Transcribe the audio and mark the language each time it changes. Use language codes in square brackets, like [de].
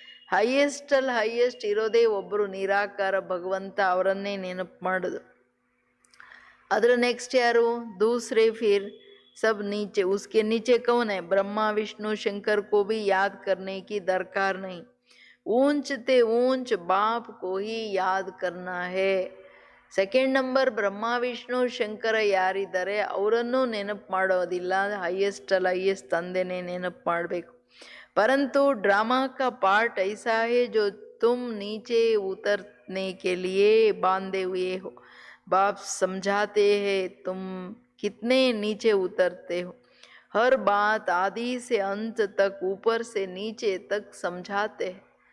[kn] ಹೈಯೆಸ್ಟಲ್ಲಿ highest ಇರೋದೇ ಒಬ್ಬರು ನಿರಾಕಾರ ಭಗವಂತ, ಅವರನ್ನೇ ನೆನಪು ಮಾಡೋದು. ಅದರ ನೆಕ್ಸ್ಟ್ ಯಾರು? ದೂಸರೆ ಫಿರ್ [hi] सब नीचे, उसके नीचे कौन है? ब्रह्मा विष्णु शंकर को भी याद करने की दरकार नहीं. ऊंच ते ऊंच बाप को ही याद करना है. [kn] ಸೆಕೆಂಡ್ ನಂಬರ್ ಬ್ರಹ್ಮ ವಿಷ್ಣು ಶಂಕರ ಯಾರಿದ್ದಾರೆ ಅವರನ್ನು ನೆನಪು ಮಾಡೋದಿಲ್ಲ, ಹೈಯೆಸ್ಟಲ್ಲಿ ಹೈಯೆಸ್ಟ್ ತಂದೆನೇ ನೆನಪು ಮಾಡಬೇಕು. [hi] ಪರಂತು ಡ್ರಾಮಾ ಕಾ ಪಾರ್ಟ್ ಐಸಾ ಹೈ ಜೋ ತುಮ್ ನೀಚೆ ಉತರ್ನೆ ಕೆ ಲಿಯೇ ಬಾಂಧೆ ಹುए हो. बाप समझाते हैं तुम कितने नीचे उतरते हो. हर बात आदि से अंत तक ऊपर से नीचे तक समझाते हैं.